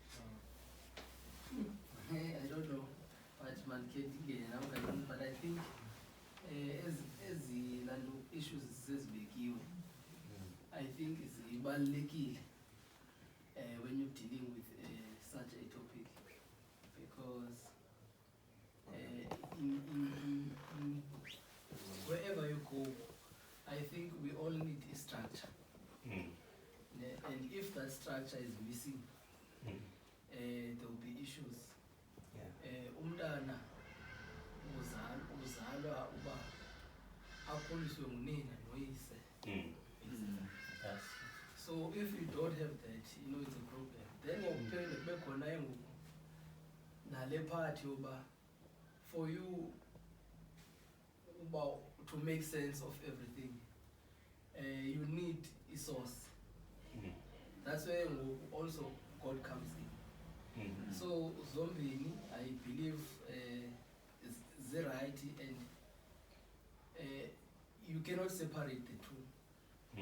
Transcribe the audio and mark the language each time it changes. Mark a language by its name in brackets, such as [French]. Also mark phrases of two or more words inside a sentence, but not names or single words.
[English] I don't know what man can get now, but I think as the issues says big, I think it's ibalulekile when you're dealing with such a topic, because wherever you go, I think we all need a structure. And if that structure is missing, there will be issues. [Xhosa] Umntana uzalwa uba akhuliswe ngunina noyise. [English] So So if you don't have that, you know it's a problem. Then [Xhosa] ngokuphinde kube khona engoku nale [English] part yoba for you uba to make sense of everything, you need a source. That's where ngoku also God comes in. So zombini, I believe is the right, and you cannot separate the two.